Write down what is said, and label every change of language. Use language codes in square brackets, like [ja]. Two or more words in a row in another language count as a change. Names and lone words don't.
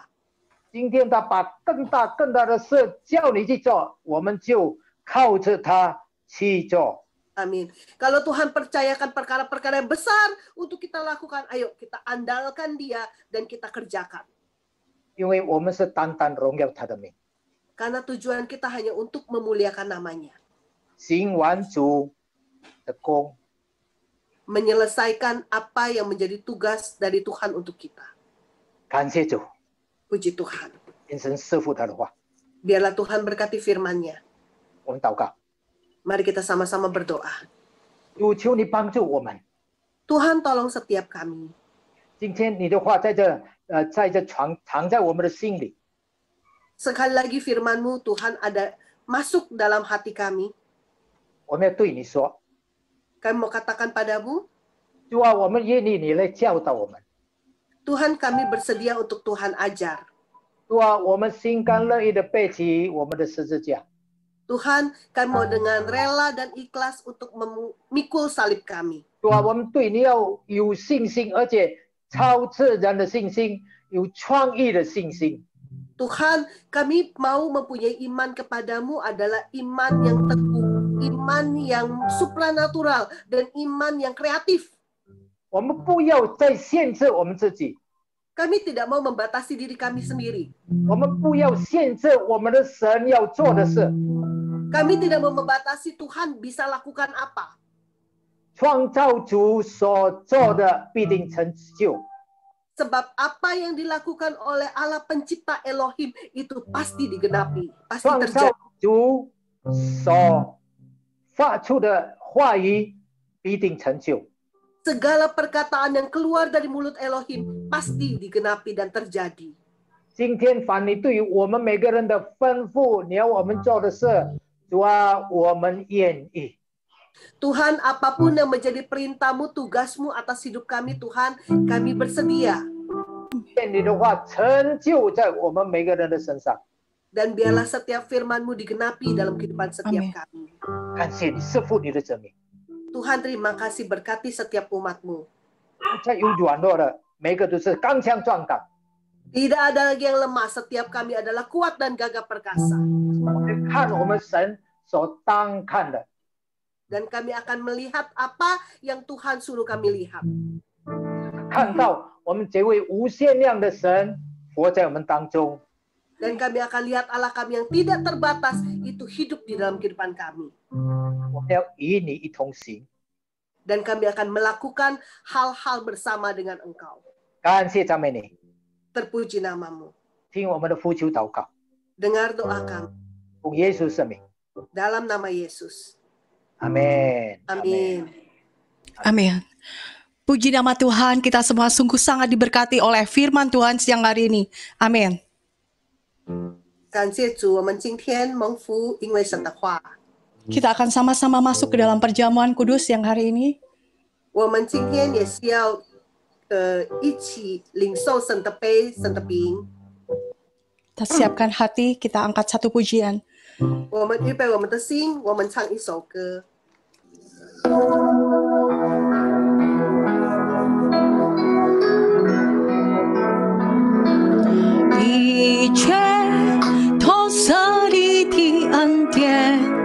[zh] 今天他把更大的事叫你去做，我们就靠着他去做。 [id] Amin. Kalau Tuhan percayakan perkara-perkara yang besar untuk kita lakukan, ayo kita andalkan dia dan kita kerjakan. [zh] 因为我们是单单荣耀他的名， [id] Karena tujuan kita hanya untuk memuliakan namanya. [zh] 行完主的功。 [id] Menyelesaikan apa yang menjadi tugas dari Tuhan untuk kita. [zh] 感谢主， [id] Puji Tuhan. [zh] 愿神赐福他的话。 [id] Biarlah Tuhan berkati firman-Nya. [zh] 我们祷告， [id] Mari kita sama-sama berdoa. [zh] 主求你帮助我们。 [id] Tuhan tolong setiap kami. [zh] 今天你的话在这藏在我们的心里， [id] Sekali lagi firman-Mu Tuhan ada masuk dalam hati kami. [zh] 我们要对你说， [id] Kami mau katakan padamu, [zh] 主啊，我们愿意你来教导我们。 [id] Tuhan kami bersedia untuk Tuhan ajar. [zh] 主啊，我们心甘乐意的背起我们的十字架。 [id] Tuhan, kami mau dengan rela dan ikhlas untuk memikul salib kami. [zh] 主啊，我们对你要有信心，而且超自然的信心，有创意的信心。 [id] Tuhan, kami mau mempunyai iman kepadamu adalah iman yang teguh, iman yang supranatural, dan iman yang kreatif. [zh] 我们不要再限制我们自己， [id] Kami tidak mau membatasi diri kami sendiri. [zh] 我们不要限制我们的神要做的事。 [id] Kami tidak mau membatasi Tuhan bisa lakukan apa. [zh] 创造主所做的必定成就。 [id] Sebab apa yang dilakukan oleh Allah pencipta Elohim itu pasti digenapi, pasti [zh] 创造 [id] terjadi. [zh] 主所发出的话语必定成就。 [id] Segala perkataan yang keluar dari mulut Elohim pasti digenapi dan terjadi. [zh] 今天凡你对于我们每个人的吩咐，你要我们做的事，主啊，我们愿意。 [id] Tuhan, apapun yang menjadi perintah-Mu, tugas-Mu atas hidup kami, Tuhan, kami bersedia. [zh] 愿你的话成就在我们每个人的身上。 [id] Dan biarlah setiap firman-Mu digenapi dalam kehidupan setiap Amin. kami. [zh] 感谢你赐福你的子民， [id] Tuhan, terima kasih berkati setiap umat-Mu. [zh] 在有软弱的，每个都是刚强壮胆。 [id] Tidak ada lagi yang lemah, setiap kami adalah kuat dan gagah perkasa. [zh] 我们看我们神所当看的， [id] Dan kami akan melihat apa yang Tuhan suruh kami lihat. [zh] 看到我们这位无限量的神活在我们当中。 [id] Dan kami akan lihat Allah kami yang tidak terbatas itu hidup di dalam kehidupan kami. [zh] 我们要与你一同行。 [id] Dan kami akan melakukan hal-hal bersama dengan Engkau. [zh] 感谢赞美你， [id] Terpuji nama-Mu. [zh] 听我们的呼求祷告， [id] Dengar doa kami [zh] 奉耶稣圣名， [id] dalam nama Yesus. [zh] 阿门。 [id] Amin. Amin. Puji nama Tuhan, kita semua sungguh sangat diberkati oleh firman Tuhan siang hari ini. Amin. [zh] 感谢主，我们今天蒙福，因为神的话。 [id] Kita akan sama-sama masuk ke dalam perjamuan kudus siang hari ini. [zh] 我们今天也是要一起领受神的杯、神的饼。 [id] Kita siapkan hati, kita angkat satu pujian. [zh] 我们预备我们的心，我们唱一首歌。一切都是你的恩典，